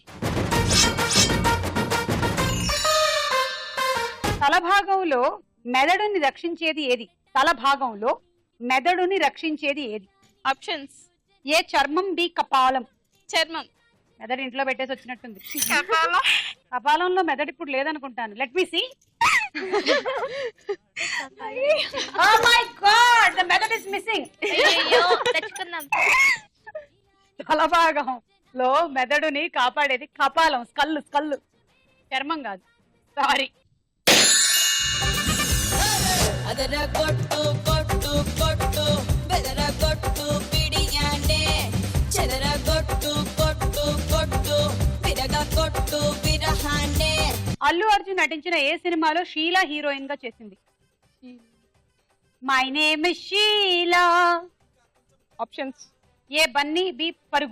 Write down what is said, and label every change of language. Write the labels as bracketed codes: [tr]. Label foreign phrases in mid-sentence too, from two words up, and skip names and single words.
[te] తలభాగంలో మెదడుని రక్షించేది ఏది? తలభాగంలో మెదడుని రక్షించేది ఏది? ఆప్షన్స్ ఏ చర్మం, బి కపాలం. చర్మం. మెదడు ఇంట్లో పెట్టేసి వచ్చినట్టుంది. కపాలంలో మెదడు ఇప్పుడు లేదనుకుంటాను. [en] let me see. Oh my God, the మెదడు is missing. [te] అయ్యో తెచ్చుకుందాం. తలభాగంలో మెదడుని కాపాడేది కపాలం, స్కల్లు, చర్మం కాదు. సారీ. అదర కొట్టు కొట్టు కొట్టు బెదర కొట్టు బిడియానే, చెదర కొట్టు కొట్టు కొట్టు విరగ కొట్టు విరహానే. అల్లు అర్జున్ నటించిన ఏ సినిమాలో షీలా హీరోయిన్ గా చేసింది? [en] My name is Sheela. [te] ఆప్షన్స్ ఏ బన్నీ, బి పరుగు.